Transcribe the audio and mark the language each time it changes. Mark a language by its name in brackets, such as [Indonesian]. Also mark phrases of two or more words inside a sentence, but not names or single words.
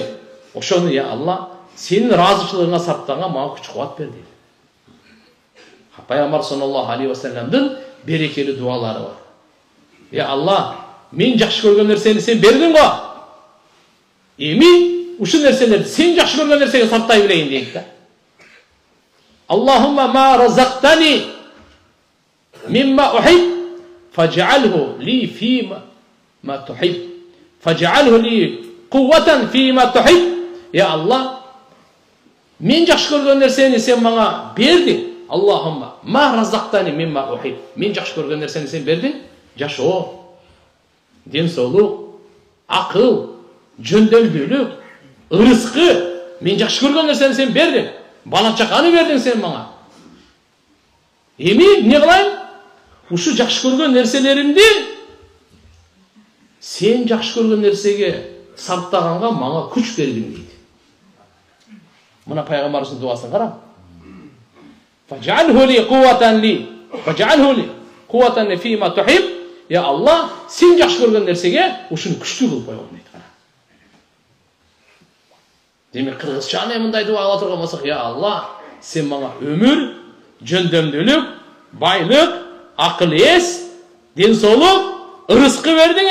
[Kyrgyz] Ошону я Алла, сенин ыраазычылыгыңа сарптаганга мага күч кубат бер дейт. Пайгамбар [Arabic] صلى الله عليه وسلم [Kyrgyz] берекелүү дуалары бар. Я Алла, мен жакшы көргөн нерсени сен бердиң го. Эми ушул нерселерди сен жакшы көргөн нерсеге сарптай билейин дейт да. [Arabic] اللهم ما رزقتني مما أحب فاجعله لي فيما ما تحب فاجعله لي قوة فيما تحب. [Kyrgyz] Я Алла, мен жакшы көргөн нерсени сен мага бердиң. [Arabic] اللهم ما رزقتني مما أحب. [Kyrgyz] Мен жакшы көргөн нерсени сен бердиң. Жашоо, ден соолук, акыл, жөндөмдүүлүк, ырыскы. Мен жакшы көргөн нерсени сен бердиң. Бала чаканы бердиң сен мага. Эми эмне кылайын? Ушу жакшы көргөн нерселеримди сен жакшы көргөн нерсеге сарптаганга мага күч бергин дейт. Мына пайгамбарыбыздын дуасын карам. [Arabic] فاجعله لي قوة لي فاجعله لي قوة فيما تحب. [Kyrgyz] Я Алла, сен жакшы көргөн нерсеге ушуну күчтүү кылып койгон дейт. Демек кыргызчаны мындай дуа кыла турган болсок, я Алла, сен мага өмүр, жөндөмдүүлүк, байлык, акыл эс, ден соолук, ырыскы бердиң.